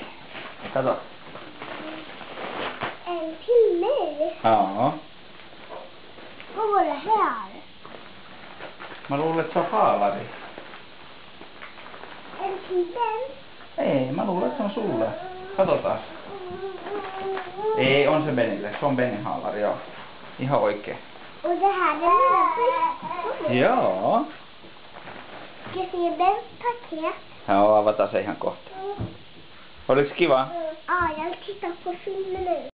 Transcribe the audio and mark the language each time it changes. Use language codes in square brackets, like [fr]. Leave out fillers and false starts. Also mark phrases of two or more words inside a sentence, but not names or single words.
[fi] Kato. [sv] En till mig. Ja. Vad var det här? [fi] Mä luulen, että se on haalari. [sv] En till den? [fi] Ei, mä luulen, että se on sulle. Katsotaan. Ei, on se Benille. Se on Benin haalari, joo. Ihan oikein. [sv] Och det här är mina paket. [fi] Joo. [sv] Ska jag se Bens paket? [fi] Joo, avataan se ihan kohta. Oliks kiva? [sv] Ja, jag tittar på filmen nu.